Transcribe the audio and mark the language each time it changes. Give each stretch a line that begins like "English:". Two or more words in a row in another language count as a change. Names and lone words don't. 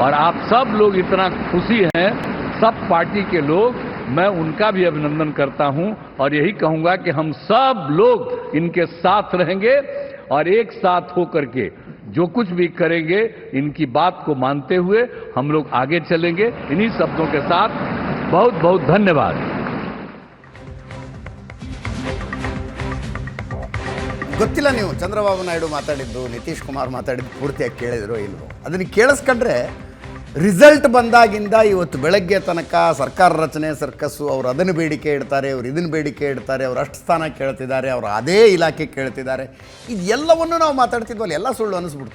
Hindi: और आप सब लोग इतना खुशी हैं, सब पार्टी के लोग, मैं उनका भी अभिनंदन करता हूं और यही कहूंगा कि हम सब लोग इनके साथ रहेंगे और एक साथ होकर के जो कुछ भी करेंगे इनकी बात को मानते हुए हम लोग आगे चलेंगे। इन्हीं शब्दों के साथ बहुत बहुत धन्यवाद।
Kannada: ಗೊತ್ತಿಲ್ಲ ನೀವು ಚಂದ್ರಬಾಬು ನಾಯ್ಡು ಮಾತಾಡಿದ್ದು, ನಿತೀಶ್ ಕುಮಾರ್ ಮಾತಾಡಿದ್ದು ಪೂರ್ತಿಯಾಗಿ ಕೇಳಿದ್ರು ಇಲ್ವೋ? ಅದನ್ನು ಕೇಳಿಸ್ಕೊಂಡ್ರೆ ರಿಸಲ್ಟ್ ಬಂದಾಗಿಂದ ಇವತ್ತು ಬೆಳಗ್ಗೆ ತನಕ ಸರ್ಕಾರ ರಚನೆ ಸರ್ಕಸ್ಸು, ಅವರು ಅದನ್ನು ಬೇಡಿಕೆ ಇಡ್ತಾರೆ, ಅವರು ಇದನ್ನು ಬೇಡಿಕೆ ಇಡ್ತಾರೆ, ಅವರು ಅಷ್ಟು ಸ್ಥಾನ ಕೇಳ್ತಿದ್ದಾರೆ, ಅವರು ಅದೇ ಇಲಾಖೆ ಕೇಳ್ತಿದ್ದಾರೆ, ಇದೆಲ್ಲವನ್ನು ನಾವು ಮಾತಾಡ್ತಿದ್ವಲ್ಲ, ಎಲ್ಲ ಸುಳ್ಳು ಅನ್ನಿಸ್ಬಿಡ್ತು.